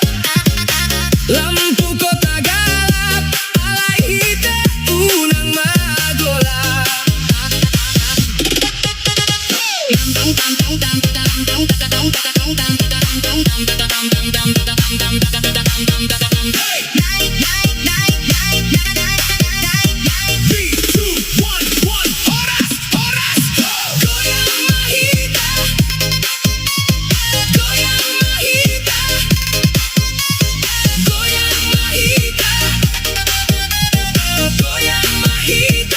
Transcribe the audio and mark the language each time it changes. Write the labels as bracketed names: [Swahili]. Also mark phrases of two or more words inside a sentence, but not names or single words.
[Batak Toba] Lampu kota galap, alai hitam unang magolap. [English] Three, two, one, [Batak Toba] horas, horas, goyang mahita, goyang mahita, goyang mahita, goyang mahita.